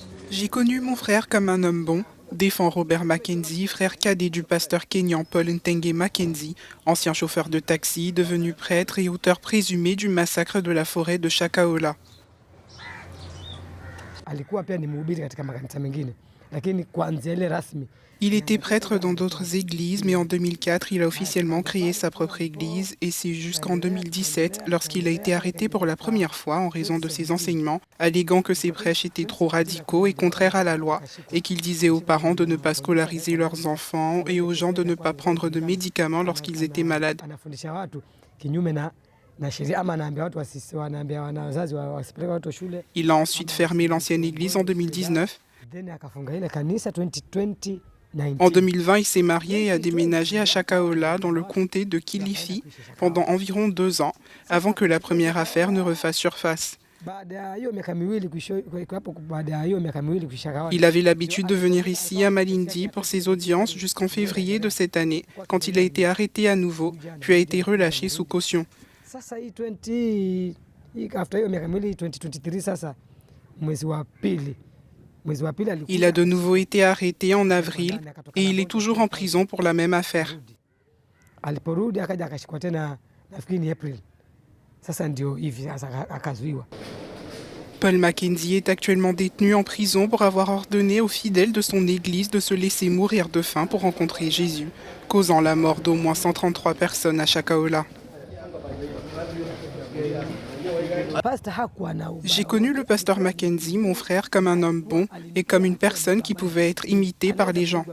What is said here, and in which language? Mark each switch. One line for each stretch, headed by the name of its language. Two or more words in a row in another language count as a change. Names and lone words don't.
French: J'ai connu mon frère comme un homme bon, défend Robert Mackenzie, frère cadet du pasteur kényan Paul Ntenge Mackenzie, ancien chauffeur de taxi, devenu prêtre et auteur présumé du massacre de la forêt de Shakahola.
Swahili: Alikuwa pia ni mhubiri katika makanisa mengine, lakini kuanzia ile rasmi.
French: Il était prêtre dans d'autres églises, mais en 2004, il a officiellement créé sa propre église et c'est jusqu'en 2017, lorsqu'il a été arrêté pour la première fois en raison de ses enseignements, alléguant que ses prêches étaient trop radicaux et contraires à la loi, et qu'il disait aux parents de ne pas scolariser leurs enfants et aux gens de ne pas prendre de médicaments lorsqu'ils étaient malades.
Swahili: Anafundisha watu kinyume na sheria, ama anaambia watu wanaambia wazazi wasipeleke watu shule.
French: Il a ensuite fermé l'ancienne église en 2019.
Swahili: Then akafunga ile kanisa 2020.
French: En 2020, il s'est marié et a déménagé à Shakahola, dans le comté de Kilifi, pendant environ 2 ans, avant que la première affaire ne refasse surface. Il avait l'habitude de venir ici à Malindi pour ses audiences jusqu'en février de cette année, quand il a été arrêté à nouveau, puis a été relâché sous caution.
Swahili: Sasa hii after hiyo miaka miwili 2023 sasa mwezi wa pili.
French: Il a de nouveau été arrêté en avril et il est toujours en prison pour la même affaire.
Swahili: Aliporudi akaja akashikwa tena nafikiri ni April. Sasa ndio hivi sasa akazuiwa.
French: Paul Mackenzie est actuellement détenu en prison pour avoir ordonné aux fidèles de son église de se laisser mourir de faim pour rencontrer Jésus, causant la mort d'au moins 133 personnes à Shakahola. J'ai connu le pasteur Mackenzie, mon frère, comme un homme bon et comme une personne qui pouvait être imitée par les gens.